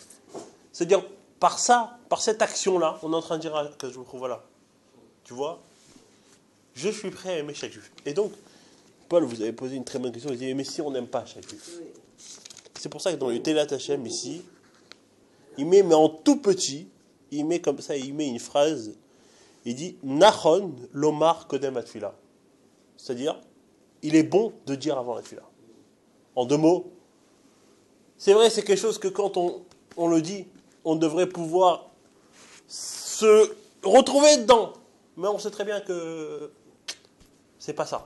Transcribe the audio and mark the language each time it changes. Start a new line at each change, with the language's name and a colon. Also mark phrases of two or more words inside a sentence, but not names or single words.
French: C'est-à-dire, par ça, par cette action-là, on est en train de dire à Akadosh Baruch Hu, voilà, tu vois, je suis prêt à aimer chaque juif. Et donc, Paul, vous avez posé une très bonne question, il dit, mais si on n'aime pas chaque juif? C'est pour ça que dans le Telat Hashem, ici, il met, mais en tout petit, il met comme ça, il met une phrase, il dit,
Hebrew: נכון לומר קודם התפילה.
French: C'est-à-dire, il est bon de dire avant la tfila. En 2 mots, c'est vrai, c'est quelque chose que quand on le dit, on devrait pouvoir se retrouver dedans. Mais on sait très bien que c'est pas ça.